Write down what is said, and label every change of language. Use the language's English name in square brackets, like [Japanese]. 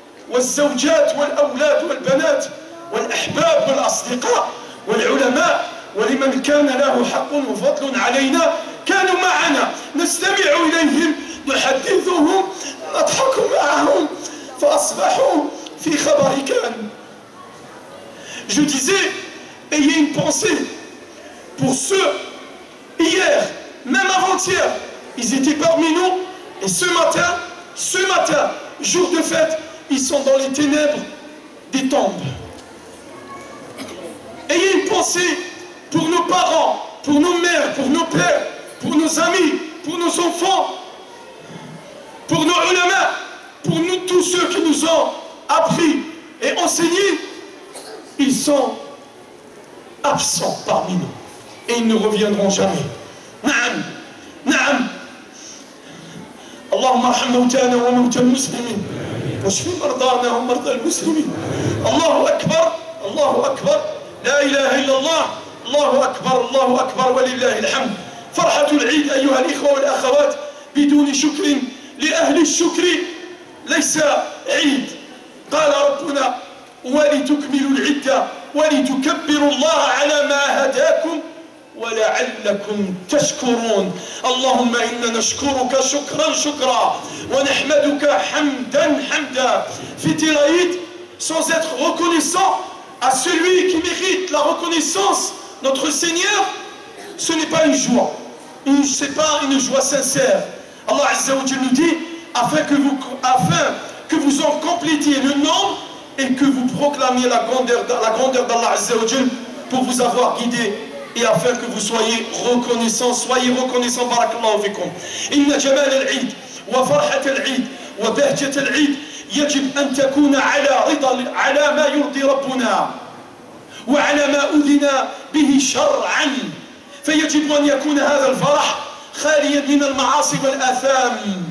[Arabic] والزوجات والأولاد والبنات والأحباب والأصدقاء والعلماء ولمن كان له حق وفضل علينا كانوا معنا نستمع إليهم نحدثهم نضحك معهم فأصبحوا في خبر كان. [French] Je disais, ayez une pensée pour ceux, hier, même avant-hier, ils étaient parmi nous, et ce matin, jour de fête, ils sont dans les ténèbres des tombes. Ayez une pensée pour nos parents, pour nos mères, pour nos pères, pour nos amis, pour nos enfants, pour nos ulama, pour nous tous ceux qui nous ont appris et enseigné. Ils sont absents parmi nous et ils ne reviendront jamais. Naam, naam. [Arabic] اللهم ارحم موتانا وموتى المسلمين واشف مرضانا ومرضى المسلمين. الله أكبر الله أكبر لا إله إلا الله الله أكبر الله أكبر ولله الحمد. فرحة العيد أيها الإخوة والأخوات بدون شكر لأهل الشكر ليس عيد. قال ربنا ولتكملوا العدة ولتكبروا الله على ما هداكم ولعلكم تشكرون. اللهم إنا نشكرك شكرا شكرا ونحمدك حمدا حمدا. [French] Fêter l'Aïd sans être reconnaissant à celui qui mérite la reconnaissance, notre Seigneur, ce n'est pas une joie, ce n'est pas une joie sincère. Allah Azza wa Jalla nous dit afin que vous en complétiez le nombre et que vous proclamiez la grandeur d'Allah Azza wa Jalla pour vous avoir guidé et afin que vous soyez reconnaissants. Soyez reconnaissants. Barakallahu fikum. [Arabic] Inna jamal al-Eid wa farhat al-Eid wa bahjat al-Eid يجب أن تكون على ما يرضي ربنا وعلى ما أذن به شرعا. فيجب أن يكون هذا الفرح خاليا من المعاصي والآثام.